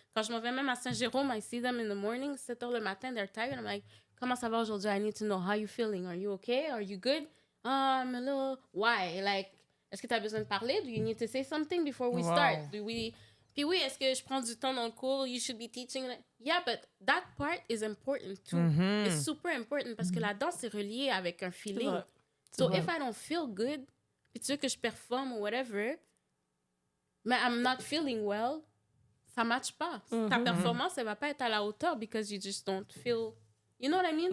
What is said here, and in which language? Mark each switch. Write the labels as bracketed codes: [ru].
[fr] Quand je m'en vais même à Saint-Jérôme, [en] I see them in the morning, [fr] 7h le matin, [en] they're tired. I'm like, [fr] comment ça va aujourd'hui? [en] I need to know how you feeling. Are you okay? Are you good? I'm a little, why? [fr] Like, est-ce que tu as besoin de parler? [en] Do you need to say something before we Wow. start? [fr] Puis oui, est-ce que je prends du temps dans le cours? [en] You should be teaching. Yeah, but that part is important too. It's super important [fr] parce que la danse c'est relié avec un feeling. vrai. [en] So [fr] vrai. [en] if I don't feel good, [fr] puis tu veux que je performe ou whatever, mais [en] I'm not feeling well, [fr] ça matche pas. Ta performance, elle va pas être à la hauteur [en] because you just don't feel... You know what I mean?